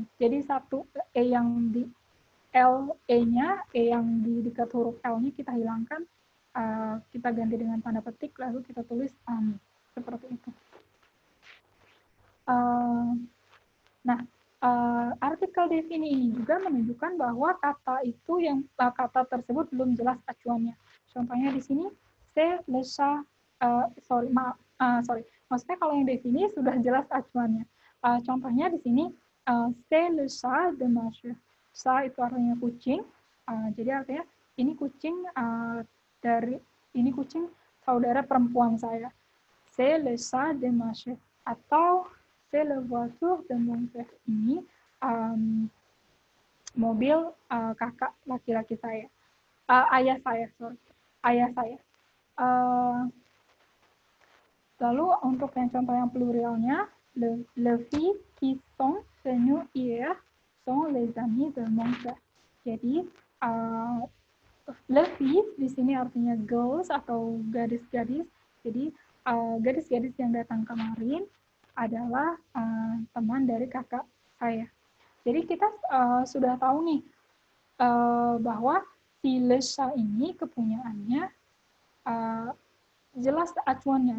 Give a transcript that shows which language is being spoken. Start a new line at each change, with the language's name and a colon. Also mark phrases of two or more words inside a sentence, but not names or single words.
Indonesian: Jadi satu E yang di L, E-nya, E yang di dekat huruf L-nya kita hilangkan, kita ganti dengan tanda petik, lalu kita tulis ami. Seperti itu. Nah, artikel defini ini juga menunjukkan bahwa kata itu yang kata tersebut belum jelas acuannya. Contohnya di sini,
French: c'est le chat,
Indonesian: maksudnya kalau yang defini sudah jelas acuannya. Contohnya di sini,
French: c'est le chat de ma chère.
Indonesian: Chat itu artinya kucing, jadi artinya ini kucing ini kucing saudara perempuan saya.
French: C'est le chat de ma chère. Atau c'est le voiture de mon père.
Indonesian: Ini mobil kakak laki-laki saya. Ayah saya. Lalu untuk yang contoh yang pluralnya,
French: le filles qui sont venues hier sont les amis de mon père.
Indonesian: Jadi,
French: le filles
Indonesian: di sini artinya girls atau gadis-gadis. Jadi, gadis-gadis yang datang kemarin adalah teman dari kakak saya. Jadi kita sudah tahu nih bahwa si
French: le chat
Indonesian: ini kepunyaannya jelas acuannya.